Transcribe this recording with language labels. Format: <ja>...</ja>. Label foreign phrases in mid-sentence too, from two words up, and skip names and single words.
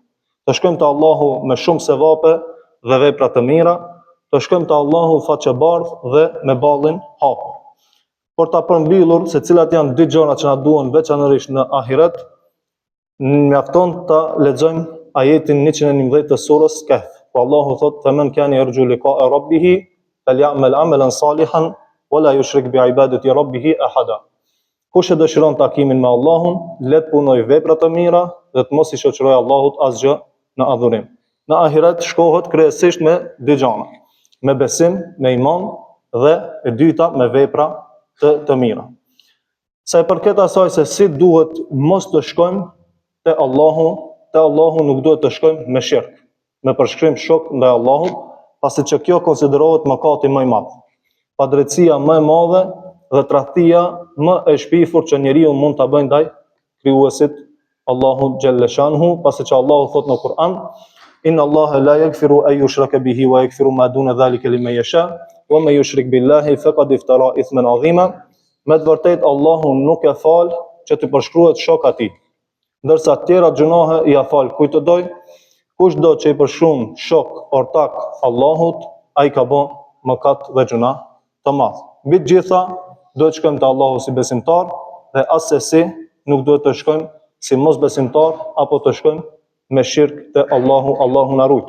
<sq>Të shkojmë te Allahu me shumë sevape dhe vepra të mira, të shkojmë te Allahu faqebardh dhe me ballin hapur. Por ta përmbyllur se cilat janë dy gjëra që na duhen veçanërisht në ahiret, mjafton ta lexojmë ajetin 111 të surës Kahf. Ku Allahu thotë:</sq> <ar>"فمن كان يرجو لقاء ربه فليعمل عملا صالحا ولا يشرك بعبادة ربه أحدا."</ar> <sq>Kush e dëshiron takimin me Allahun, le të punojë vepra të mira dhe të mos i shoqërojë Allahut asgjë në adhurim. Në ahiret shkohet kryesisht me dy gjëra: me besim, me iman dhe e dyta me vepra të mira. Sa i përket asaj se si duhet mos të shkojmë te Allahu nuk duhet të shkojmë me shirk, me përshkrim shok ndaj Allahut, pasi që kjo konsiderohet mëkati më i madh, padrejtësia më e madhe dhe tradhtia më e shpifur që njeriu mund ta bëjë ndaj krijuesit Allahu</sq> <ar>جل شأنه,</ar> <sq>pasi që Allahu thot në Kur'an:</sq> <ar>"إن الله لا يغفر أن يشرك به ويغفر ما دون ذلك لمن يشاء ومن يشرك بالله فقد افترى إثما عظيما."</ar> <sq>Me të vërtetë Allahu nuk e fal që të përshkruhet shok atij, ndërsa të tjera gjunahe i afal kujt të doj. Kushdo që i përshkruan shok ortak Allahut, ai ka bën mëkat dhe gjuna të madh. Mbi të gjitha duhet të shkojmë te Allahu si besimtar dhe asesi nuk duhet të shkojmë si mosbesimtar apo të shkojmë me shirk te Allahu na rujt.</sq>